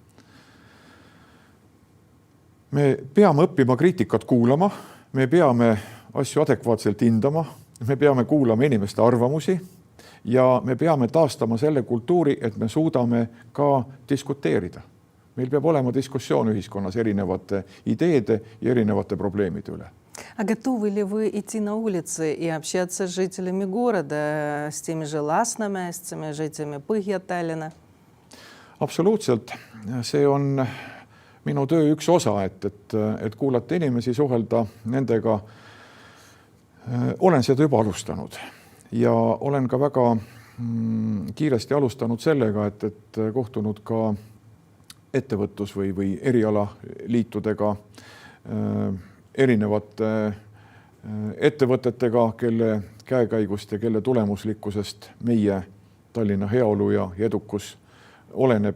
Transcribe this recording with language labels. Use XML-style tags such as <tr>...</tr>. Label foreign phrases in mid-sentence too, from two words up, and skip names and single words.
<et>Me peame õppima kriitikat kuulama, me peame asju adekvaatselt hindama, me peame kuulama inimeste arvamusi ja me peame taastama selle kultuuri, et me suudame ka diskuteerida. Meil peab olema diskussioon ühiskonnas erinevate ideede ja erinevate probleemide üle.</et> <ru>А готовы ли вы идти на улицы и общаться с жителями города, с теми же Ласнами, с теми жителями Põhja-Tallinna?</ru> <et>Absoluutselt. See on minu töö üks osa, et kuulata inimesi, suhelda nendega. Olen seda juba alustanud ja olen ka väga kiiresti alustanud sellega, et kohtunud ka ettevõtlus- või erialaliitudega, erinevate ettevõtetega, kelle käekäigust ja kelle tulemuslikkusest meie Tallinna heaolu ja edukus oleneb.</et>